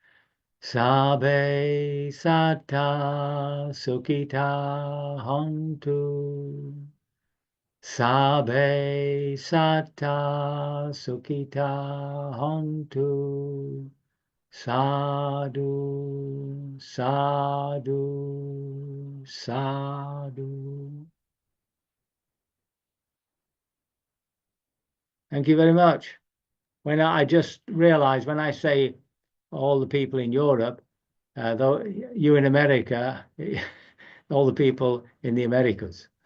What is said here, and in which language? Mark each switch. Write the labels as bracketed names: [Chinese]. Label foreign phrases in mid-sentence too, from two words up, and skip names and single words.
[Pali] Sabe sata sukita hontu. Sabe sata sukita hontu. Sadhu, sadhu, sadhu. [English] Thank you very much. When I just realized when I say all the people in Europe, though you in America, all the people in the Americas.